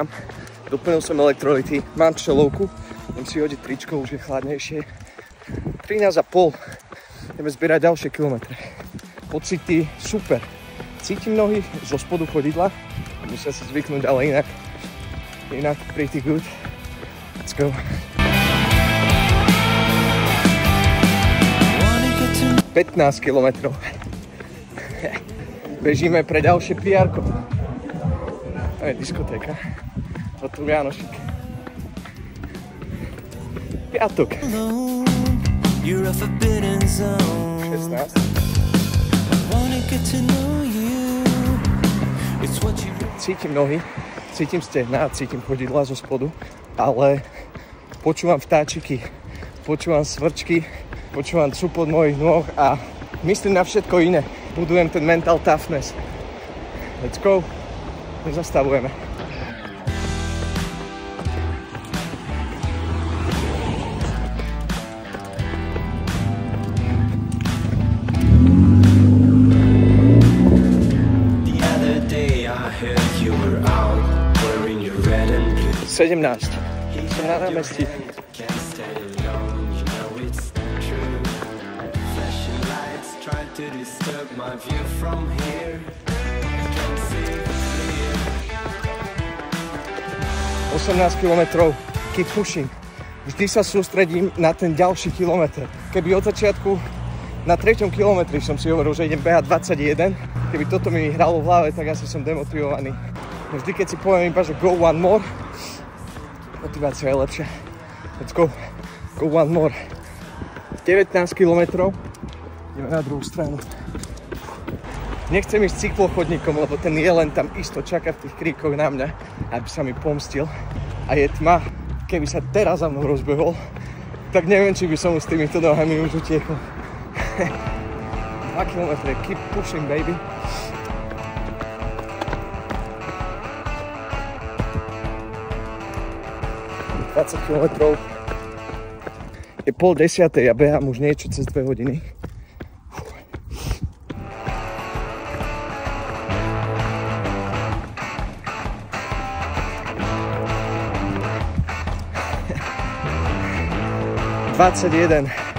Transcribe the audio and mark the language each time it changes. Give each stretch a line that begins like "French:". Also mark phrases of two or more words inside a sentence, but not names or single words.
Slovak: Doplnil som elektrolyty, mám čelovku, idem si hodiť tričko, už je chladnejšie. 13,5, ideme zbierať ďalšie kilometre. Pocity super. Cítim nohy zo spodu chodidla, musia si zvyknúť, ale inak
English: pretty good. Let's go.
Slovak: 15 kilometrov. Bežíme pre ďalšie PR-ko. To je diskotéka. A tu Janošík. Piatok. 16. Cítim nohy, cítim stehná, cítim chodidla zo spodu, ale počúvam vtáčiky, počúvam svrčky, počúvam cupot mojich nôh a myslím na všetko iné. Budujem ten
English: mental toughness. Let's go.
Slovak: Nezastavujeme.
English: The other day I heard you were out wearing your red and blue. 17.
Slovak: Som na námestí.
English: Can't stay alone, you know it's true. Flashing lights try to disturb my view from here. Can't see clear. 18 kilometrov, keep pushing.
Slovak: Vždy sa sústredím na ten ďalší kilometr. Keby od začiatku na 3. kilometri som si hovoril, že idem behať 21, keby toto mi hralo v hlave, tak asi som demotivovaný. Vždy, keď si poviem iba, že
English: go one more,
Slovak: motivácia je lepšia.
English: Let's go. Go one more. 19 kilometrov.
Slovak: Ideme na druhú stranu. Nechcem ísť cyklochodníkom, lebo ten jelen tam isto čaká v tých kríkoch na mňa, aby sa mi pomstil. A je tma. Keby sa teraz za mnou rozbehol, tak neviem, či by som s týmito nohami už utiekol. 2 kilometre.
English: Keep pushing, baby.
Slovak: Kilometrov. Je 9:30 a behám už niečo cez 2 hodiny. ...21.